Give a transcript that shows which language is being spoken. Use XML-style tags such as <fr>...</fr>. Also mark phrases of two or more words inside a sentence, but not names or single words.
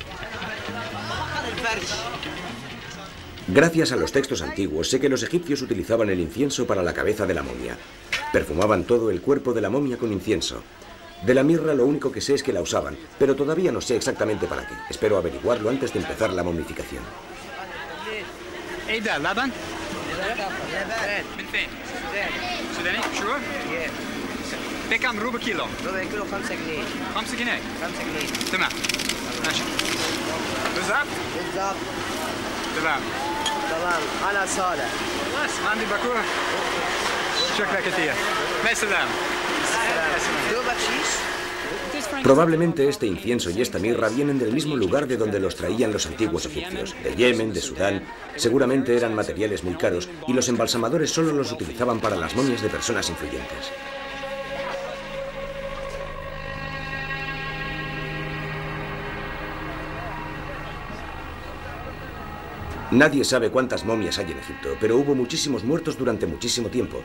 <es>Gracias a los textos antiguos sé que los egipcios utilizaban el incienso para la cabeza de la momia. Perfumaban todo el cuerpo de la momia con incienso. De la mirra lo único que sé es que la usaban, pero todavía no sé exactamente para qué. Espero averiguarlo antes de empezar la momificación.</es> <ar>من فين؟ سوداني؟ شو؟ بكم ربع كيلو؟ ربع كيلو 5 جنيه 5 جنيه 5 جنيه تمام ماشي بالظبط؟ بالظبط تمام تمام انا صالح خلاص ما عندي باكوره شكرا كثير مع السلامه دوبك شيش</ar> <es>Probablemente este incienso y esta mirra vienen del mismo lugar de donde los traían los antiguos egipcios, de Yemen, de Sudán. Seguramente eran materiales muy caros y los embalsamadores solo los utilizaban para las momias de personas influyentes. Nadie sabe cuántas momias hay en Egipto, pero hubo muchísimos muertos durante muchísimo tiempo.</es>